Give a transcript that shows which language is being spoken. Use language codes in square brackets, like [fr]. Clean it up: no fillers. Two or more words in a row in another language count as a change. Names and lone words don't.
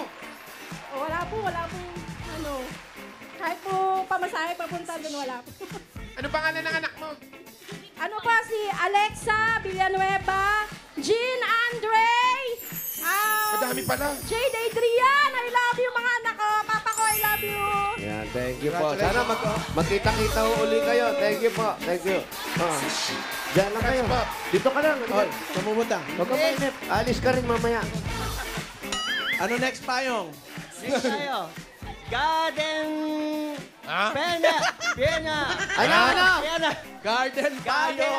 [tl] Wala po, kahit po pamasahe papunta doon, wala po. Ano pangalan ng anak mo? Ano pa si Alexa Villanueva, Jean Andre, Madami pala. Jade Adrian, [en] I love you [tl] mga anak ko. [en] Papa ko, I love you. [tl] Yan, [en] thank you [tl] po. Sana magkita-kita uli kayo. [en] Thank you po. Thank you. [tl] Oh. Diyan lang kayo. Dito ka lang. Oh, sumumunta. Huwag ka mainip. Alis ka rin mamaya. Ano next payong? Next tayo. Garden Ha? Piena. Ano? Piena. Garden payong.